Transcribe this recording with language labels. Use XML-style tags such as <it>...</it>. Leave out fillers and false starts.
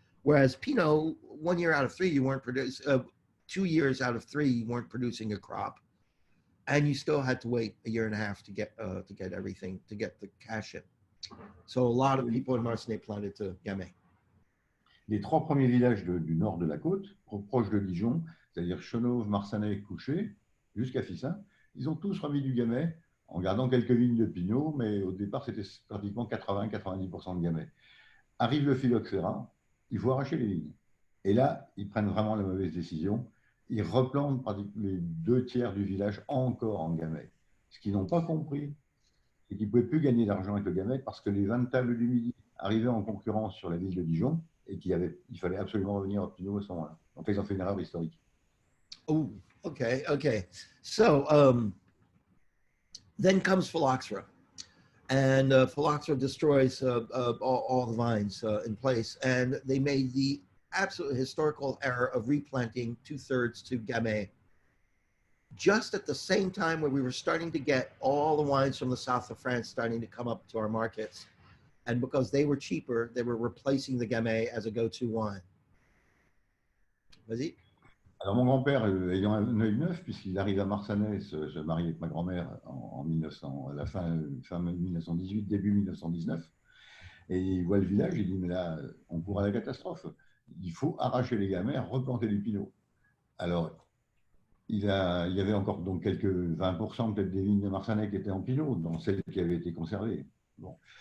<en>Whereas Pinot, 1 year out of 3, you weren't producing. 2 years out of 3, you weren't producing a crop, and you still had to wait a year and a half to get everything, to get the cash in. So a lot of people in Marsanais planted to Gamay.</en> <fr>Les 3 premiers villages du nord de la côte, proches de Dijon, c'est-à-dire Chenauve, Marsanais, Couché, jusqu'à Fissin, ils ont tous remis du gamay en gardant quelques vignes de pinot, mais au départ, c'était pratiquement 80-90% de gamay. Arrive le phylloxéra, il faut arracher les vignes. Et là, ils prennent vraiment la mauvaise décision. Ils replantent pratiquement les 2 tiers du village encore en gamay. Ce qu'ils n'ont pas compris, c'est qu'ils ne pouvaient plus gagner d'argent avec le gamay parce que les vins de table du Midi arrivaient en concurrence sur la ville de Dijon et qu'il fallait absolument revenir au pinot à ce moment-là. Donc, ils ont fait une erreur historique.</fr> <en>Oh, okay, okay. So then comes phylloxera, and phylloxera destroys all the vines in place, and they made the absolute historical error of replanting 2/3 to Gamay just at the same time where we were starting to get all the wines from the south of France starting to come up to our markets. And because they were cheaper, they were replacing the Gamay as a go-to wine.</en> <fr>Vas-y. Alors, mon grand-père, ayant un œil neuf, puisqu'il arrive à Marsanais, se marie avec ma grand-mère en 1900, à la fin 1918, début 1919, et il voit le village, il dit, mais là, on court à la catastrophe. Il faut arracher les gamets, replanter du pinot. Alors, il y avait encore donc quelques 20% peut-être des vignes de Marsanais qui étaient en pinot, dans celles qui avaient été conservées. Bon.</fr>